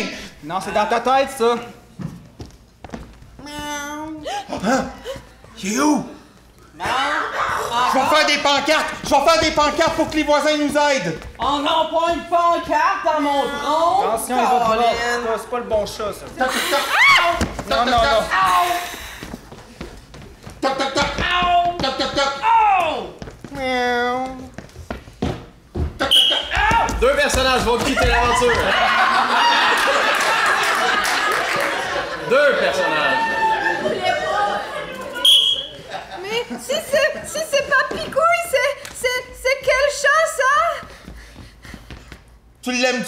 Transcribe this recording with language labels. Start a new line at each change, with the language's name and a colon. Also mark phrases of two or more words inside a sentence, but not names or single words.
French: Non, c'est dans ta tête, ça! Hein? Il est où? Je vais faire des pancartes! Je vais faire des pancartes pour que les voisins nous aident! Oh non, pas une pancarte dans mon tronc! Attention, les autres là, c'est pas le bon chat, ça. Toc, toc, toc! Non, non, non! Toc, toc, toc! Toc, toc, toc! Toc, toc, toc! 2 personnages vont quitter l'aventure. 2 personnages. Mais si c'est pas Picouille, c'est quel chat ça? Tu l'aimes-tu?